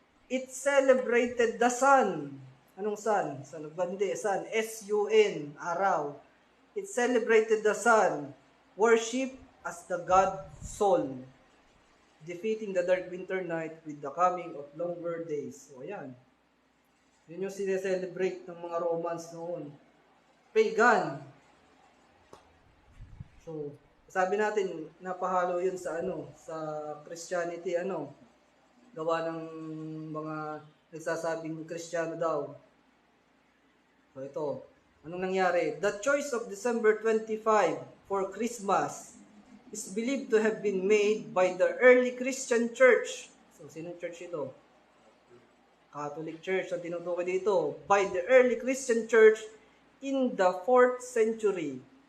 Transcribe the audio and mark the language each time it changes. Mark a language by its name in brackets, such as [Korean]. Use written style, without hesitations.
[English] It celebrated the sun. [Filipino] Anong sun? [English] Sun of Bande, sun. S-U-N, araw. It celebrated the sun. Worship as the god Sol. Defeating the dark winter night with the coming of longer days. [Filipino] So, ayan. Yun yung sineselebrate ng mga Romans noon. Pagan. So, sabi natin, napahalo yun sa sa Christianity, gawa ng mga nagsasabing Kristiyano daw. So, ito. Anong nangyari? [English] The choice of December 25 for Christmas is believed to have been made by the early Christian church. [Filipino] So, sinong church ito? Catholic Church ang tinutukoy dito. [English] By the early Christian church in the 4th century.